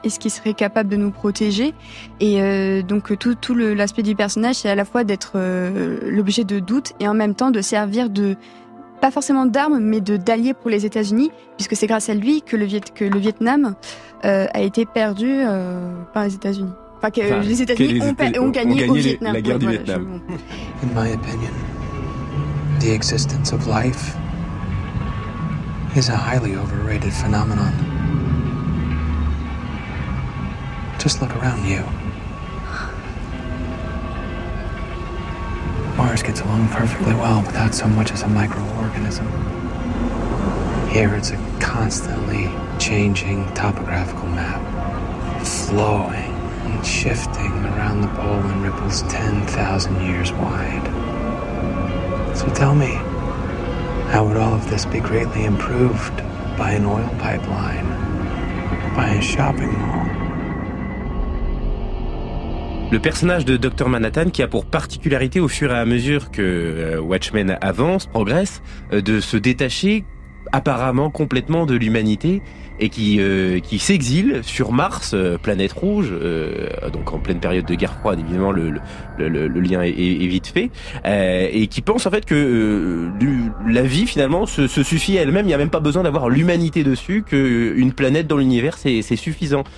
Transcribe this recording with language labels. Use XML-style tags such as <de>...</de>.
<fr>Est-ce qu'il serait capable de nous protéger? Et donc tout l'aspect du personnage, c'est à la fois d'être l'objet de doutes et en même temps de servir de, pas forcément d'armes, mais d'alliés pour les États-Unis, puisque c'est grâce à lui que le Vietnam a été perdu par les États-Unis. Enfin, que les États-Unis ont gagné au Vietnam. La guerre du Vietnam.</fr> <en>In my opinion, the existence of life is a highly overrated phenomenon. Just look around you. Mars gets along perfectly well without so much as a microorganism. Here it's a constantly changing topographical map, flowing and shifting around the pole in ripples 10,000 years wide. So tell me, how would all of this be greatly improved by an oil pipeline, by a shopping mall?</en> <fr>Le personnage de Dr Manhattan, qui a pour particularité au fur et à mesure que Watchmen avance, progresse, de se détacher apparemment complètement de l'humanité et qui s'exile sur Mars, planète rouge, donc en pleine période de guerre froide, évidemment le lien est vite fait, et qui pense en fait que la vie finalement se suffit à elle-même, il n'y a même pas besoin d'avoir l'humanité dessus, qu'une planète dans l'univers c'est suffisant.</fr>